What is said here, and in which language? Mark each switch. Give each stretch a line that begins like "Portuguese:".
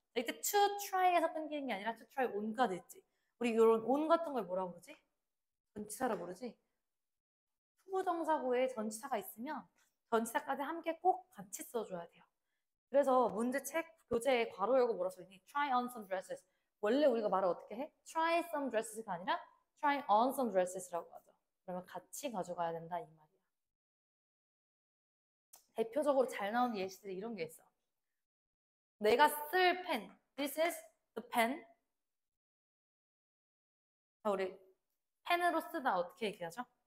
Korean: 이때 to try에서 끊기는 게 아니라 to try on까지 있지. 우리 이런 on 같은 걸 뭐라고 그러지? 전치사라 부르지? 투부정사구에 전치사가 있으면 전치사까지 함께 꼭 같이 써줘야 돼요. 그래서 문제책 교재에 괄호 열고 뭐라 써있니?
English: Try on some dresses.
Korean: 원래 우리가 말을 어떻게 해?
English: Try some dresses
Korean: 가 아니라
English: Try on some dresses
Korean: 라고 하죠. 그러면 같이 가져가야 된다 이 말이야. 대표적으로 잘 나오는 예시들이 이런 게 있어. 내가 쓸 펜.
English: This is the pen.
Korean: 자, 우리 펜으로 쓰다 어떻게 얘기하죠?